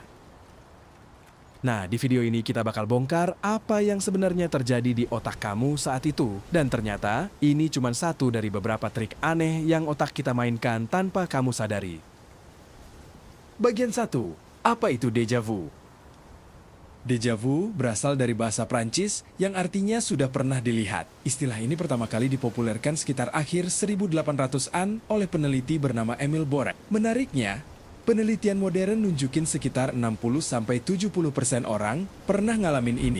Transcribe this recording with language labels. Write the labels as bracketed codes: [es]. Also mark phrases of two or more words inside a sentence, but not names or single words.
[id] Nah, di video ini kita bakal bongkar apa yang sebenarnya terjadi di otak kamu saat itu. Dan ternyata, ini cuma satu dari beberapa trik aneh yang otak kita mainkan tanpa kamu sadari. Bagian 1. Apa itu [fr] déjà vu? Déjà vu [id] berasal dari bahasa Prancis yang artinya sudah pernah dilihat. Istilah ini pertama kali dipopulerkan sekitar akhir 1800-an oleh peneliti bernama Emil Borek. Menariknya, penelitian modern nunjukin sekitar 60-70% orang pernah ngalamin ini.